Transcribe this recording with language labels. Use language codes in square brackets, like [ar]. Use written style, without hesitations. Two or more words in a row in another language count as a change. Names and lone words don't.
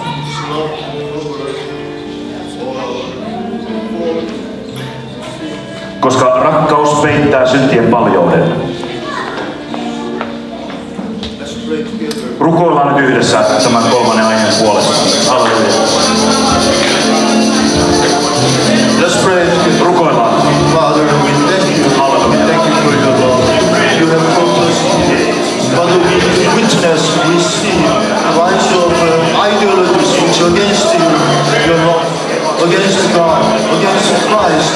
[fi] Koska rakkaus peittää syntien paljouden. Rukoillaan nyt yhdessä tämän kolmannen aiheen puolesta. Halleluja. [en] Let's pray. [fi] Rukoillaan. [en] Father, we thank you. We thank you for your love. You have brought us here. Father, we witness, we see the rise of ideologies which are against you, your love, against God, against Christ.